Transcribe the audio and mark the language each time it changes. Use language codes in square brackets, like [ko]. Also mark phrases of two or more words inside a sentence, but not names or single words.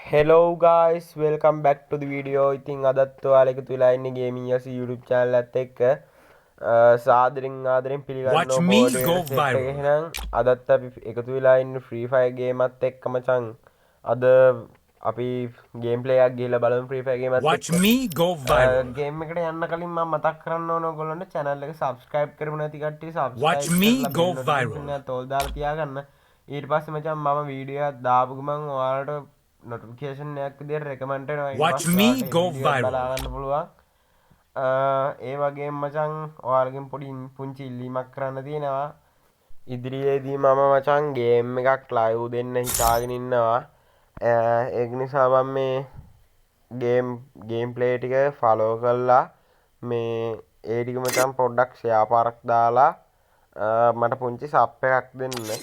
[en] Hello guys, welcome back to the video. [si] ඉතින් අදත් ඔයාලා එකතු වෙලා ඉන්නේ Gaming Yas YouTube channel එකත් එක්ක ආදරෙන් පිළිගන්නවා බෝඩ් එකට සෙට් එක. එහෙනම් අදත් අපි එකතු වෙලා ඉන්නේ Free Fire game එකත් එක්ක මචං. අද අපි gameplay එකක් ගිහලා බලමු Free Fire game එකත් එක්ක. [en] Watch me go viral. [si] game එකට යන්න කලින් මම මතක් කරන්න ඕන ඔයගොල්ලන්ට channel එක subscribe කරමු නැති කට්ටිය subscribe [en] Watch me go viral. [si] තෝල් දාලා තියාගන්න. ඊට පස්සේ මචං මම වීඩියෝ එකක් දාපු ගමන් ඔයාලට notification එකක් විදියට recommend වෙනවා. [en] Watch me go viral. [si] බලාගන්න පුළුවන්. ඒ වගේම මචං ඔයාලගෙන් පොඩි පුංචි ඉල්ලීමක් කරන්න තියෙනවා. ඉදිරියේදී මම මචං game එකක් live දෙන්න හිතාගෙන ඉන්නවා. ඒක නිසා මම මේ gameplay ටික follow කරලා මේ ඒ ටික මචං පොඩ්ඩක් share පාරක් දාලා මට පුංචි sub එකක් දෙන්න.